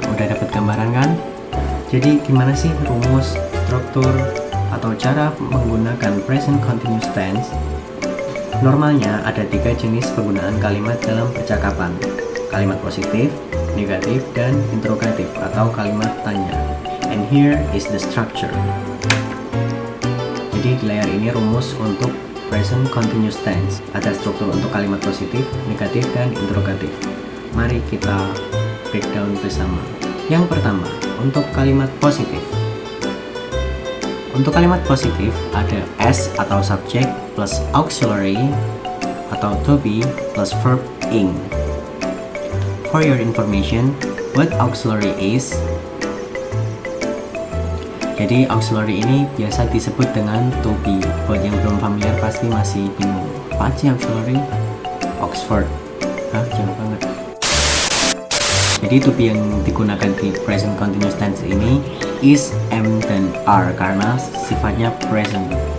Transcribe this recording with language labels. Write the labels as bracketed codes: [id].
[id] Udah dapat gambaran kan? Jadi gimana sih rumus, struktur, atau cara menggunakan present continuous tense? Normalnya ada 3 jenis penggunaan kalimat dalam percakapan. Kalimat positif, negatif, dan interrogatif atau kalimat tanya. [en] And here is the structure. [id] Jadi di layar ini rumus untuk present continuous tense. Ada struktur untuk kalimat positif, negatif, dan interrogatif. Mari kita breakdown bersama. Yang pertama, untuk kalimat positif. Untuk kalimat positif ada S atau subject plus auxiliary atau to be plus verb ing. [en] For your information, what auxiliary is? [id] Jadi auxiliary ini biasa disebut dengan to be. Buat yang belum familiar pasti masih bingung. Apa sih auxiliary? Oxford. Jauh banget. Jadi to be yang digunakan di present continuous tense ini is, am, dan are karena sifatnya present.